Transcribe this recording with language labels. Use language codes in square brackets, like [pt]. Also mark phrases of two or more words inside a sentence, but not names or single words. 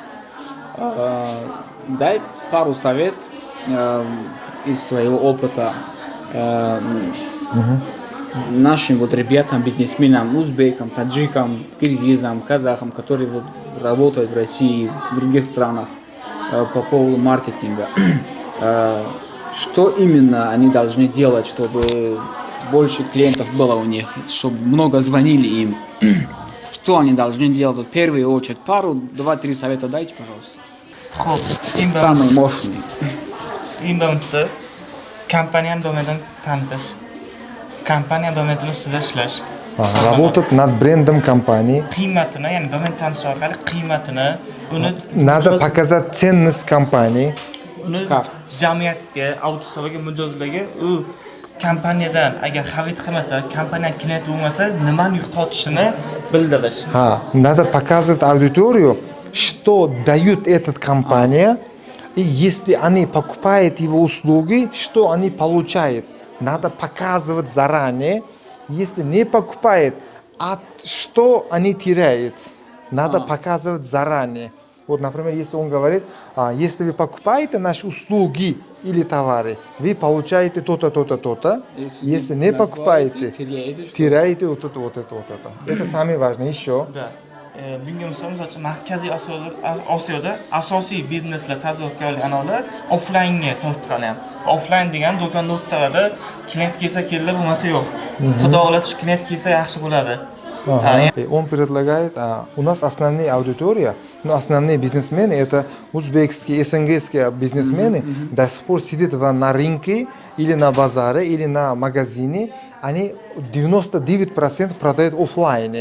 [ru] Дай пару совет из своего опыта нашим вот ребятам, бизнесменам, узбекам, таджикам, киргизам, казахам, которые вот работают в России, в других странах по поводу маркетинга. Что именно они должны делать, чтобы больше клиентов было у них, чтобы много звонили им? Что они должны делать в первую очередь? Пару, 2-3 совета дайте, пожалуйста. [uz] Xo'p, [ru] Самый мощный. [uz] eng birinchisi kompaniya domenini tanitish. Kompaniya domenini ustida ishlash. [ru] Работать над брендом компании. [uz] qiymatini, ya'ni domen tanishish orqali qiymatini, uni [ru] Надо показать ценность компании. [uz] uni jamiyatga, auditoriyaga mijozlarga u kompaniyadan agar xarid qilmasa, kompaniyaning klienti bo'lmasa, nimani yo'qotishini bildirish. [ru] Надо показывать аудиторию, что дает эта компания, и если они покупают его услуги, что они получают. Надо показывать заранее, если не покупает, что они теряют. Надо показывать заранее. Вот, например, если он говорит, если вы покупаете наши услуги или товары, вы получаете то-то, то-то, то-то. Если не покупаете, теряете вот это, вот это, вот это. Это самое важное. Еще. Да. [uz] Bunga misol uchun Markaziy Osiyoda asosiy bizneslar, tadbirkorlik anavlar offlaynga tortib qolgan. Offlayn degan do'konda o'tiradi, klient kelsa keldi, bo'lmasa yo'q. Xudo xohlasa shu klient kelsa yaxshi bo'ladi. [ru] И он предлагает, у нас основная аудитория, но основные бизнесмены, это узбекские, СНГские бизнесмены, до сих пор сидят на рынке, или на базаре, или на магазине, они 99% продают офлайне.